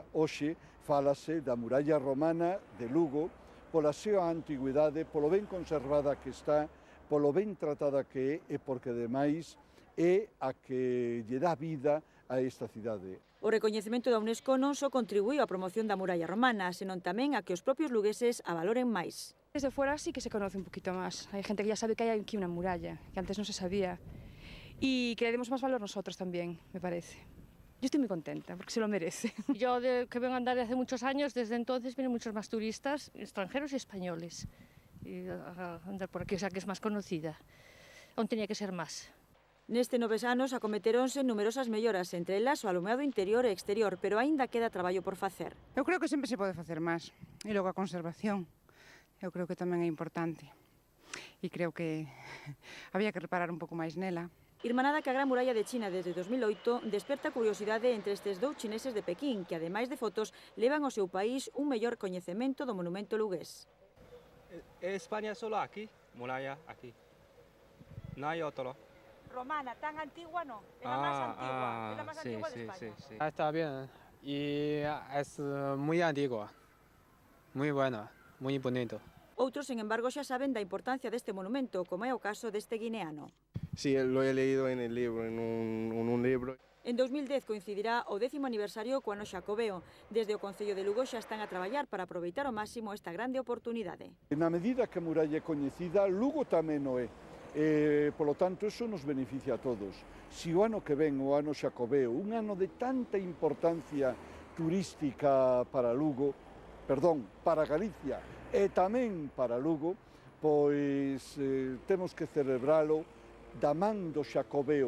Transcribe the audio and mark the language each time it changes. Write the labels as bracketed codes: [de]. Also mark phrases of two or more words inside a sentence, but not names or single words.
[gl] Hoxe fálase da muralla romana de Lugo, pola súa antigüidade, polo ben conservada que está, polo ben tratada que é e porque ademais é a que lle dá vida a esta cidade. O recoñecemento da UNESCO non só contribuiu á promoción da muralla romana, senón tamén a que os propios lugueses a valoren máis. [es] Desde fuera sí que se conoce un poquito más. Hay gente que ya sabe que hay aquí una muralla, que antes no se sabía. Y que le demos más valor nosotros también, me parece. Yo estoy muy contenta, porque se lo merece. Yo, que vengo a andar hace muchos años, desde entonces vienen muchos más turistas, extranjeros y españoles, a andar por aquí, o sea que es más conocida. Aún tenía que ser más. [gl] Neste 9 anos acometeronse numerosas melloras, entre elas o alumeado interior e exterior, pero aínda queda traballo por facer. Eu creo que sempre se pode facer máis. E logo a conservación, eu creo que tamén é importante. E creo que había que reparar un pouco máis nela. Irmanada que a Gran Muralla de China desde 2008 desperta curiosidade entre estes dous chineses de Pequín, que ademais de fotos levan ao seu país un mellor coñecemento do monumento lugués. [es] ¿Es España solo aquí? Muralla aquí. No hay otro. Romana, tan antigua no, es la más antigua, es la más antigua de España. Sí. Está bien y es muy antigua, muy buena, muy bonito. [gl] Outros, [es] sin embargo, [gl] xa saben da importancia deste monumento, como é o caso deste guineano. [es] Sí, lo he leído en el libro, en un libro. [gl] En 2010 coincidirá o 10º aniversario co ano xacobeo. Desde o Concello de Lugo xa están a traballar para aproveitar ao máximo esta grande oportunidade. Na medida que a muralla é coñecida, Lugo tamén o é. Polo tanto, eso nos beneficia a todos. Si o ano que ven, o ano xacobeo, un ano de tanta importancia turística para Lugo, para Galicia e tamén para Lugo, pois temos que celebralo da man do xacobeo.